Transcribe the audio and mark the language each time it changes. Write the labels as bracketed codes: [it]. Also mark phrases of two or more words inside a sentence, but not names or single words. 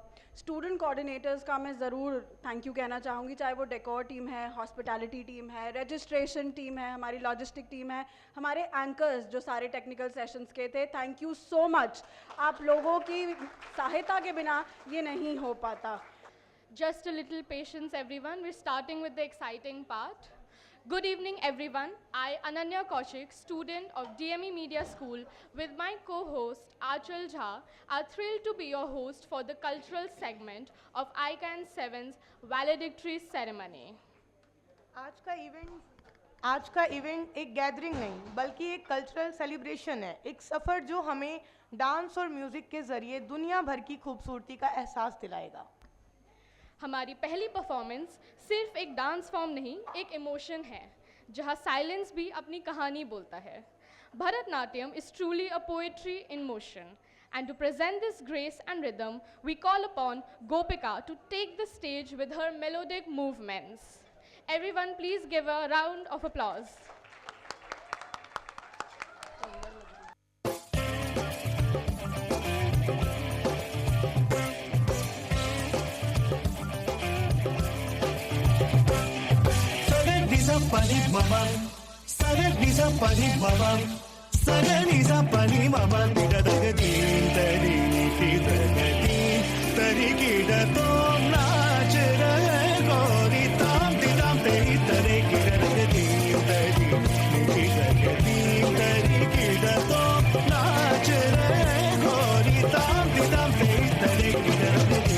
[en] student coordinators [hi] का मैं ज़रूर [en] thank you [hi] कहना चाहूँगी, चाहे वो [en] decor team [hi] है, [en] hospitality team [hi] है, [en] registration team [hi] है, हमारी [en] logistic team [hi] है, हमारे एंकर्स जो सारे [en] technical sessions [hi] के थे, [en] thank you so much. [hi] आप लोगों की सहायता के बिना ये नहीं हो पाता। [en] Just a little patience, everyone. We're starting with the exciting part. Good evening, everyone. I, Ananya Kaushik, student of DME Media School, with my co-host Achal Jha, are thrilled to be your host for the cultural segment of ICAN7's Valedictory ceremony. [hi] आज का इवेंट एक गैदरिंग नहीं बल्कि एक [en] cultural celebration [hi] है, एक सफ़र जो हमें डांस और म्यूज़िक के ज़रिए दुनिया भर की खूबसूरती का एहसास दिलाएगा। हमारी पहली परफॉर्मेंस सिर्फ एक [en] dance form [hi] नहीं, एक इमोशन है जहाँ साइलेंस भी अपनी कहानी बोलता है। [en] Bharatnatyam is truly a poetry in motion, and to present this grace and rhythm, we call upon Gopika to take the stage with her melodic movements. Everyone please give a round of applause. Pani mama, saga nisa pani mama, saga nisa pani mama, tira daga din tari tari kida tom [hi] नाच रहे गोरी tam teri tare kida daga din tari kida tom नाच रहे गोरी tam teri tare kida daga